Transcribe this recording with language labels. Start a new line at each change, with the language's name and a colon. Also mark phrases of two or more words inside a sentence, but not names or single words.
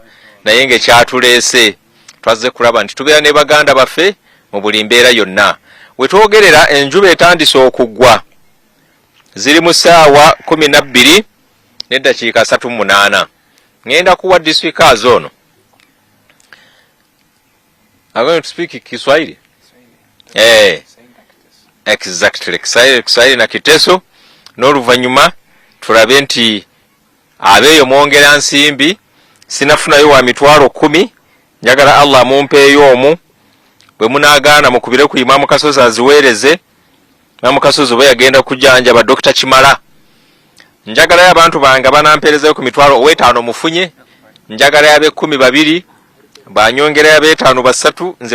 Ganda: Naye ng'ekyatuleese twazze kulaba nti tubeera ne baganda baffe mu buli mbeera yonna. We twogerera enjuba etandise okuggwa. Ziri mu ssaawa 12 n'eddakiika 38. Ngenda kuwa diswikers ono.
English: I'm going to speak Kiswahili. Exactly.
Ganda: Kiswahili na Kiteso n'oluvanyuma tulabe nti abeeyo mwongera nsimbi sinafunayo wa mitwalo 10 njagala Allah mumpeeyo omu bwe munaagaana mukubire ku Imamu Kasozi aziweereze. Imamu Kasozi bwe yagenda kujanja ba Dr. Kimala njagala abantu bange banampeerezayo ku mitwalo 5 mufunye njagala yabe 12 banyongera yabe 5 basatu nze